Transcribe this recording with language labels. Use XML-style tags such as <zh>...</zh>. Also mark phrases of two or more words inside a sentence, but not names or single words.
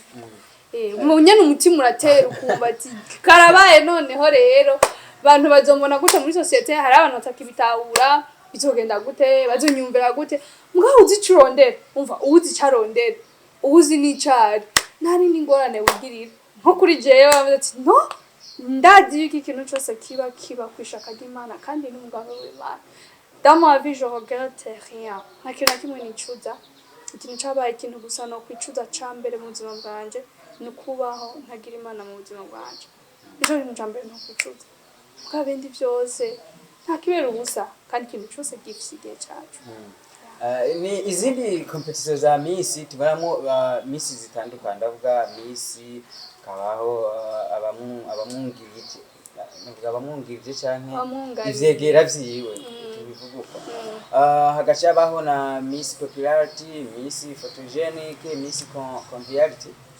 <rn>umunyana umutima uratera ukumva ati karabaye noneho rero abantu bazombona gute muri societe hari abantu batakibitahura bizogenda gute bazonyumvira gute mugabo uzi cirondera umva uzi carondera uzi n'icari nari n'ingorane wigirira nko kuri jewe bavuze ati no ndazi iki kintu cyose kiba kwishaka ry'Imana kandi n'umugabo w'Imana</rn> <fr>dans ma vie je regrette rien</fr> <rn>nta kintu na kimwe nicuza ikintu cyabaye ikintu gusa no kwicuza cambere mu buzima bwanje ni kubaho ntagira Imana mu buzima bwanje nicyo kintu cambere no kwicuza bwabindi byose nta kibera ubusa kandi ikintu cyose gifite igihe cyacu ni izindi competition za Miss tubaramo Miss zitandukanye ndavuga Miss kabaho abamwungirije canke ivyegera vyiwe tubivuguka hagacabaho na Miss Popularity, Miss Photogenic, Miss Conviviality.</rn>